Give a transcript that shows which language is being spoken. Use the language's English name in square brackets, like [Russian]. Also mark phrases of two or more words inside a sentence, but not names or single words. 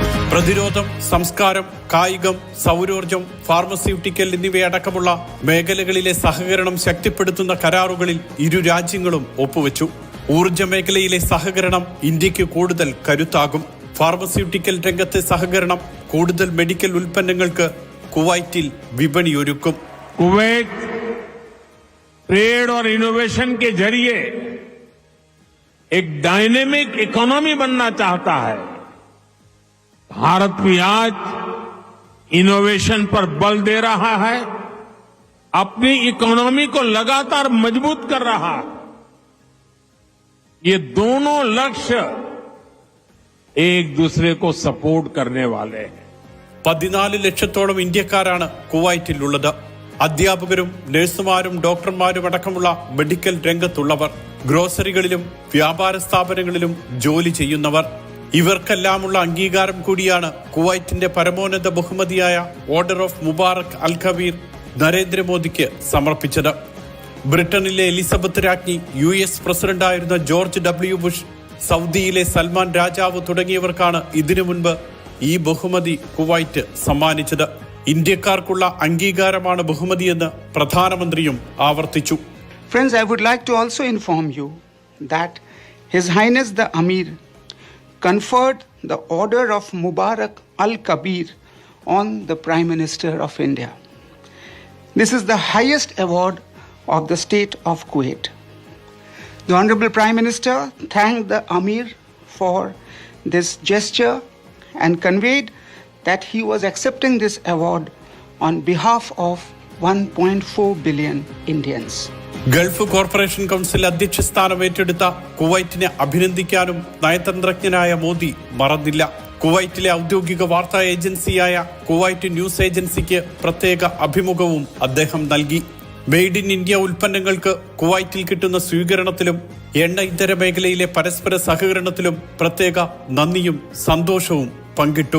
[Malayalam] പ്രതിരോധം, സംസ്കാരം, കായികം, സൗരോർജം, ഫാർമസ്യൂട്ടിക്കൽ എന്നിവയടക്കമുള്ള മേഖലകളിലെ സഹകരണം ശക്തിപ്പെടുത്തുന്ന കരാറുകളിൽ ഇരു രാജ്യങ്ങളും ഒപ്പുവെച്ചു. ഊർജ്ജ മേഖലയിലെ സഹകരണം ഇന്ത്യക്ക് കൂടുതൽ കരുത്താകും. ഫാർമസ്യൂട്ടിക്കൽ രംഗത്തെ സഹകരണം കൂടുതൽ മെഡിക്കൽ ഉൽപ്പന്നങ്ങൾക്ക് കുവൈറ്റിൽ വിപണിയൊരുക്കും. [Hindi] कुवैत ट्रेड और इनोवेशन के जरिए एक [English] dynamic economy [Hindi] बनना चाहता है. भारत भी आज इनोवेशन पर बल दे रहा है, अपनी इकोनॉमी को लगातार मजबूत कर रहा है. ये दोनों लक्ष्य एक दूसरे को सपोर्ट करने वाले हैं. [Malayalam] 14 ലക്ഷത്തോളം ഇന്ത്യക്കാരാണ് കുവൈറ്റിലുള്ളത്. അധ്യാപകരും നഴ്സുമാരും ഡോക്ടർമാരും അടക്കമുള്ള മെഡിക്കൽ രംഗത്തുള്ളവർ, ഗ്രോസറികളിലും വ്യാപാര സ്ഥാപനങ്ങളിലും ജോലി ചെയ്യുന്നവർ, ഇവർക്കെല്ലാമുള്ള അംഗീകാരം കൂടിയാണ് കുവൈറ്റിന്റെ പരമോന്നത ബഹുമതിയായ ഓർഡർ ഓഫ് മുബാറക് അൽ കബീർ നരേന്ദ്രമോദിക്ക് സമർപ്പിച്ചത്. ബ്രിട്ടനിലെ എലിസബത്ത് രാജ്ഞി, US പ്രസിഡന്റായിരുന്ന ജോർജ് W. ബുഷ്, സൗദിയിലെ സൽമാൻ രാജാവ് തുടങ്ങിയവർക്കാണ് ഇതിനു മുൻപ് ഈ ബഹുമതി കുവൈറ്റ് സമ്മാനിച്ചത്. ഇന്ത്യക്കാർക്കുള്ള അംഗീകാരമാണ് ബഹുമതിയെന്ന് പ്രധാനമന്ത്രിയും ആവർത്തിച്ചു. [English] Friends, I would like to also inform you that His Highness the Amir conferred the Order of Mubarak al-Kabir on the Prime Minister of India. This is the highest award of the state of Kuwait. The Honorable Prime Minister thanked the Amir for this gesture and conveyed that he was accepting this award on behalf of 1.4 billion Indians. [Malayalam] ഗൾഫ് കോർപ്പറേഷൻ കൗൺസിൽ അധ്യക്ഷ സ്ഥാനം ഏറ്റെടുത്ത കുവൈറ്റിനെ അഭിനന്ദിക്കാനും നയതന്ത്രജ്ഞനായ മോദി മറന്നില്ല. കുവൈറ്റിലെ ഔദ്യോഗിക വാർത്താ ഏജൻസിയായ കുവൈറ്റ് ന്യൂസ് ഏജൻസിക്ക് പ്രത്യേക അഭിമുഖവും അദ്ദേഹം നൽകി. [English] made in India [Malayalam] ഉൽപ്പന്നങ്ങൾക്ക് കുവൈറ്റിൽ കിട്ടുന്ന സ്വീകരണത്തിലും എണ്ണ ഇതര മേഖലയിലെ പരസ്പര സഹകരണത്തിലും പ്രത്യേക നന്ദിയും സന്തോഷവും പങ്കിട്ടു.